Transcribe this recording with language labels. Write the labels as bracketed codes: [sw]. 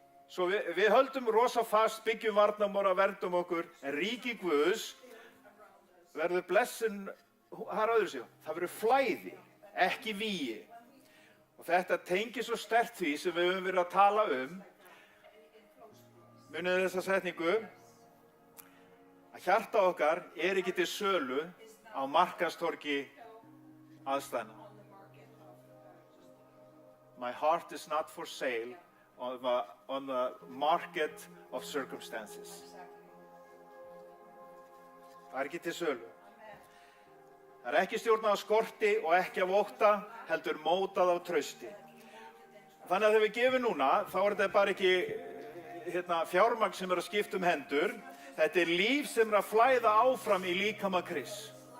[is] Svo við höldum rosa fast, byggjum varnarmóra, verndum okkur, en ríki Guðs verður blessun, það er öðru sig, það verður flæði, ekki vígi. Og þetta tengir svo sterkt því sem við höfum verið að tala munið þessa setningu, að hjarta okkar er ekki til sölu á markaðstorgi aðstæðna. [en] My heart is not for sale on the market of circumstances. [is] Það er ekki til sölu. Það er ekki stjórnað á skorti og ekki af ótta, heldur mótað á trausti. Þannig að þegar við gefum núna, þá er þetta bara ekki fjármagn sem er að skipta hendur. Þetta er líf sem er að flæða áfram í líkama Krists.